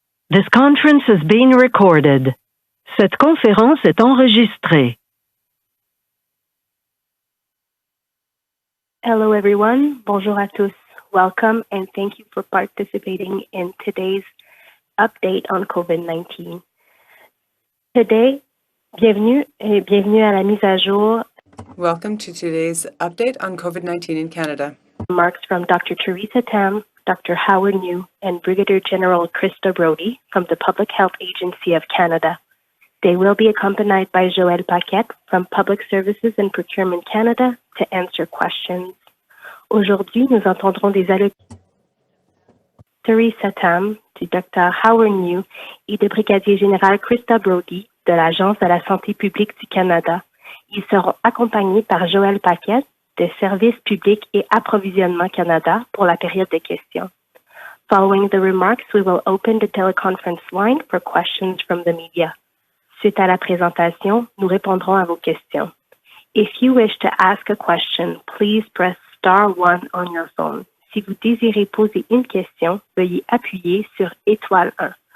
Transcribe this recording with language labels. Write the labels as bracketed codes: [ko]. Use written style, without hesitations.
[en] This conference is being recorded. [fr] Cette conférence est enregistrée. [en] Hello everyone, [fr] bonjour à tous. [en] Welcome and thank you for participating in today's update on COVID-19. [fr] Today, bienvenue à la mise à jour. [en] Welcome to today's update on COVID-19 in Canada. Remarks from Dr. Theresa Tam, Dr. Howard New, and Brigadier General Krista Brody from the Public Health Agency of Canada. They will be accompanied by Joël Paquette from Public Services and Procurement Canada to answer questions. [fr] Aujourd'hui, nous entendrons des allocutions de Theresa Tam, du Dr. Howard New et de Brigadier Général Krista Brody de l'Agence de la santé publique du Canada. Ils seront accompagnés par Joël Paquette de Services publics et Approvisionnement Canada pour la période de questions. [en] Following the remarks, we will open the teleconference line for questions from the media. [fr] Suite à la présentation, nous répondrons à vos questions. [en] If you wish to ask a question, please press star 1 on your phone. [fr] Si vous désirez poser une question, veuillez appuyer sur étoile 1.